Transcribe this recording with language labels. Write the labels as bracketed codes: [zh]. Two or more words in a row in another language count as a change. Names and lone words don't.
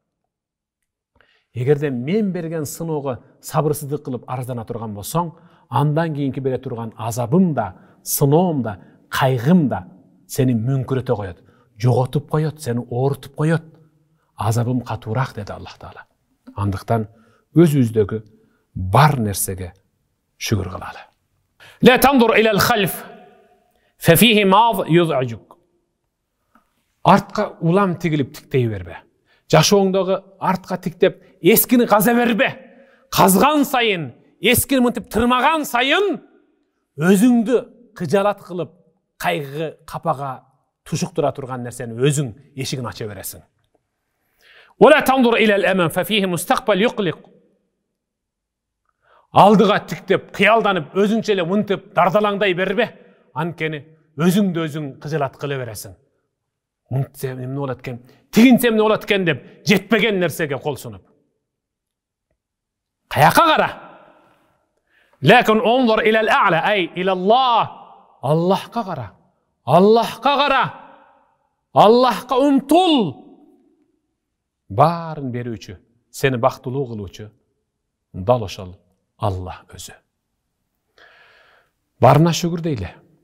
[ky] Эгерде мен берген сыноого сабырсыздык кылып арыздана турган болсоң, андан кийинки бере турган азабым да, сыноом да, кайгым да сени мүңкүрөтө коет, жоготуп коет, сени оорутуп коет. Азабым катуураак деди Аллах Таала. Андыктан өзүбүздөгү бар нерсеге шүгүр кылалы. [ar] لا تنظر إلى الخلف ففيه ماض يزعجك. [ky] Артка улам тигилип тиктей бербе. Жашооңдогу артка тиктеп эскини каза бербе. Казган сайын, эскини мынтип тырмаган сайын өзүңдү кыжалат кылып, кайгы, капага тушуктура турган нерсени өзүң эшигин ача бересиң. [ar] ولا تنظر إلى الأمام ففيه مستقبل يقلق. [ky] Алдыга тиктеп, кыялданып, өзүңчө эле мынтип дардалаңдай бербе. Анткени өзүңдү өзүң кыжалат кыла бересиң. Мынтсем эмне болот экен, тигинсем эмне болот экен деп жетпеген нерсеге кол сунуп. Каяка кара. [ar] Lakin انظر إلى الأعلى أي إلى الله. [ky] Аллахка кара. Аллахка кара. Аллахка умтул. Барын берүүчү, сени бактылуу кылуучу дал ошол Аллах өзү. Барына шүгүр дейле.